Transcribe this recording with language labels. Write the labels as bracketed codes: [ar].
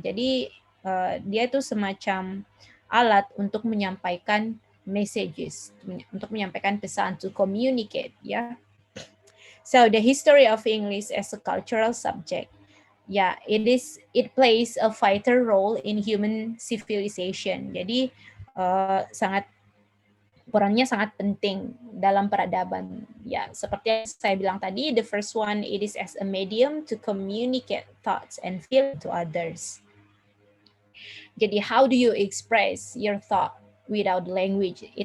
[id] Jadi dia itu semacam alat untuk menyampaikan messages, untuk menyampaikan pesan, [en] to communicate [id] ya. [en] So the history of English as a cultural subject, yeah, it plays a vital role in human civilization. [id] Jadi perannya sangat penting dalam peradaban. Ya, seperti yang saya bilang tadi, [en] the first one, it is as a medium to communicate thoughts and feel to others. Jadi how do you express your thought without language?